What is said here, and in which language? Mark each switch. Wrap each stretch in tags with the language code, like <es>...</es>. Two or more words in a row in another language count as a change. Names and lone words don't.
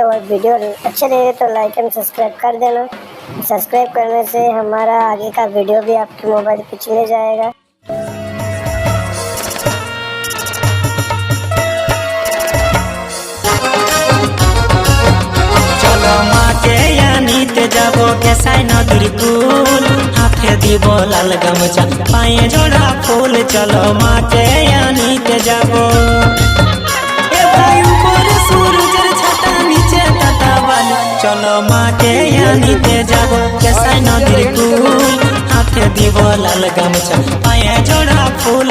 <hi>और वीडियो अच्छे लगे तो</hi> <en>like and subscribe</en> <hi>कर देना। सब्सक्राइब करने से हमारा आगे का वीडियो भी आपके मोबाइल पे चले जाएगा।</hi> <bn>চলো মাকে আনিতে যাবো কেসাই নদীর কূল হাতে দিব লাল গামছা পায়ে জোড়া ফুল। চলো মাকে আনিতে যাবো এ ভাই উপর সূরজের ছাতা নীচে তাতা বালি। চলো মাকে আনিতে যাবো কেসাই নদীর কূল হাতে দিব লাল গামছা পায়ে জোড়া ফুল।</bn>